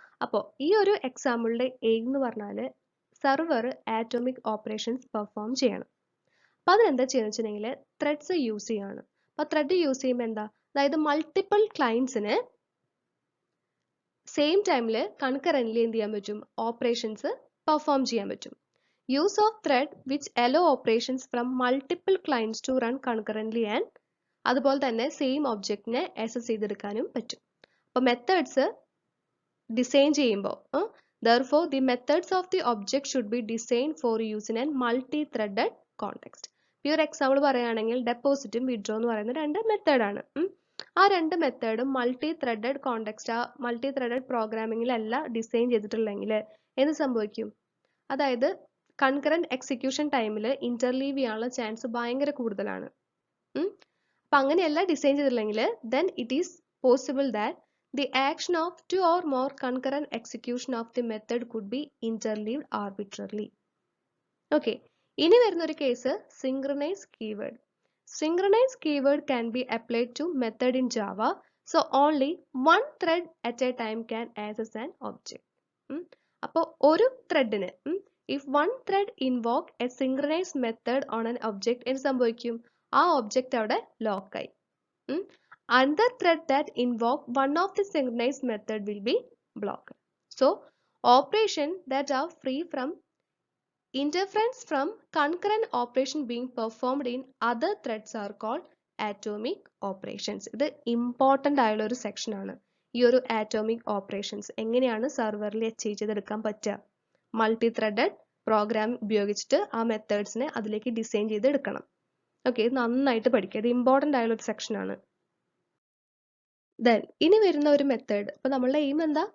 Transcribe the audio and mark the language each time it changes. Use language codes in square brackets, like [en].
[ml] അപ്പോൾ ഈ ഒരു എക്സാമ്പിളിന്റെ എയിം എന്ന് പറഞ്ഞാൽ സെർവർ ആറ്റോമിക് ഓപ്പറേഷൻസ് പെർഫോം ചെയ്യണം. അപ്പോൾ അതിനെന്താ ചെയ്യുന്നത് വെച്ചിട്ടുണ്ടെങ്കിൽ ത്രെഡ്സ് യൂസ് ചെയ്യാണ്. അപ്പോൾ ത്രെഡ് യൂസ് ചെയ്യുമ്പോൾ എന്താ, അതായത് മൾട്ടിപ്പിൾ ക്ലയൻറ്റ്സിന് സെയിം ടൈമിൽ കൺകറന്റ്ലി എന്ത് ചെയ്യാൻ പറ്റും, ഓപ്പറേഷൻസ് പെർഫോം ചെയ്യാൻ പറ്റും. [en] use of thread which allow operations from multiple clients to run concurrently and [ml] അതുപോലെ തന്നെ സെയിം ഒബ്ജക്റ്റിനെ ആക്സസ് ചെയ്തെടുക്കാനും പറ്റും. അപ്പോൾ മെത്തേഡ്സ് ഡിസൈൻ ചെയ്യുമ്പോൾ [en] therefore the methods of the object should be designed for use in a multi-threaded context. [ml] ഈ ഒരു example പറയുകയാണെങ്കിൽ ഡെപ്പോസിറ്റും withdraw എന്ന് പറയുന്ന രണ്ട് മെത്തേഡാണ്. ആ രണ്ട് മെത്തേഡും മൾട്ടി ത്രെഡഡ് കോണ്ടെക്സ്റ്റ്, ആ മൾട്ടി ത്രെഡഡ് പ്രോഗ്രാമിങ്ങിലല്ല ഡിസൈൻ ചെയ്തിട്ടുള്ളെങ്കിൽ എന്ത് സംഭവിക്കും? അതായത് കൺകറന്റ് എക്സിക്യൂഷൻ ടൈമിൽ ഇന്റർലീവ് ചെയ്യാനുള്ള ചാൻസ് ഭയങ്കര കൂടുതലാണ്. അപ്പം അങ്ങനെയല്ല ഡിസൈൻ ചെയ്തിട്ടില്ലെങ്കിൽ [en] then it is possible that the action of two or more concurrent execution of the method could be interleaved arbitrarily. Okay. [ml] ഇനി വരുന്ന ഒരു case synchronize keyword. [en] Synchronize keyword can be applied to method in Java. So only one thread at a time can access an object. [ml] അപ്പോൾ ഒരു ത്രെഡിന് [en] if one thread invoke a synchronized method on an object [ml] എന്ത് സംഭവിക്കും? ആ object അവിടെ ലോക്കായി. [en] Another thread that invoke one of the synchronized method will be blocked. So operations that are free from interference from concurrent operation being performed in other threads are called atomic operations. [ml] ഇത് important ആയുള്ള ഒരു section ആണ്. ഈ ഒരു atomic operations എങ്ങനെയാണ് സെർവറിൽ achieve ചെയ്തെടുക്കാൻ പറ്റുക? മൾട്ടി ത്രെഡഡ് പ്രോഗ്രാം ഉപയോഗിച്ചിട്ട് ആ മെത്തേഡ്സിനെ അതിലേക്ക് ഡിസൈൻ ചെയ്തെടുക്കണം. ഓക്കെ, ഇത് നന്നായിട്ട് പഠിക്കുക. ഇത് ഇമ്പോർട്ടൻ്റ് ആയുള്ള ഒരു സെക്ഷൻ ആണ്. ദെൻ ഇനി വരുന്ന ഒരു മെത്തേഡ്, അപ്പോൾ നമ്മളുടെ എയിം എന്താ?